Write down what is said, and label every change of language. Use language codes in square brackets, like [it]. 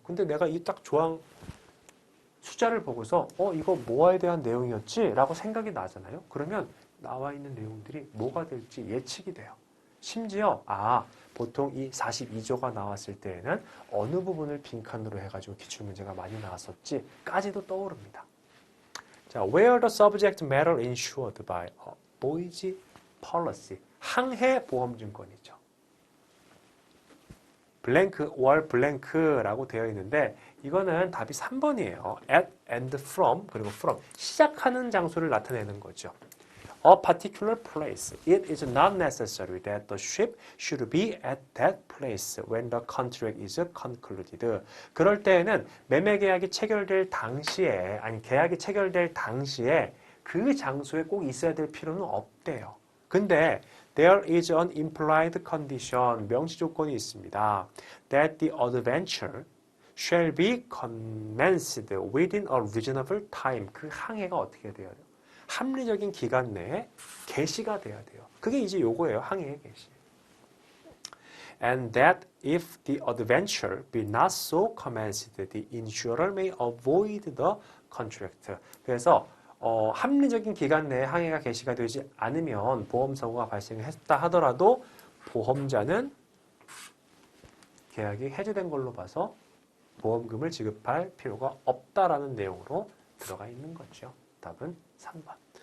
[ko] 근데 내가 이 딱 조항 숫자를 보고서 이거 뭐에 대한 내용이었지? 라고 생각이 나잖아요. 그러면 나와 있는 내용들이 뭐가 될지 예측이 돼요. 심지어 보통 이 42조가 나왔을 때에는 어느 부분을 빈칸으로 해가지고 기출문제가 많이 나왔었지 까지도 떠오릅니다. [en] 자, where the subject matter insured by a voyage policy. [ko] 항해 보험증권이죠. 블랭크 or 블랭크라고 되어 있는데 이거는 답이 3번이에요. [en] at and from [ko] 그리고 from 시작하는 장소를 나타내는 거죠. [en] A particular place. It is not necessary that the ship should be at that place when the contract is concluded. [ko] 그럴 때에는 매매 계약이 체결될 당시에 계약이 체결될 당시에 그 장소에 꼭 있어야 될 필요는 없대요. 근데 [en] there is an implied condition, [ko] 명시 조건이 있습니다. [en] That the adventure shall be commenced within a reasonable time. [ko] 그 항해가 어떻게 돼야 돼요? 합리적인 기간 내에 개시가 돼야 돼요. 그게 이제 요거예요. 항해의 개시. [en] And that if the adventure be not so commenced, the insurer may avoid the contract. [ko] 그래서 합리적인 기간 내에 항해가 개시가 되지 않으면 보험사고가 발생했다 하더라도 보험자는 계약이 해지된 걸로 봐서 보험금을 지급할 필요가 없다라는 내용으로 들어가 있는 거죠. 답은 3번.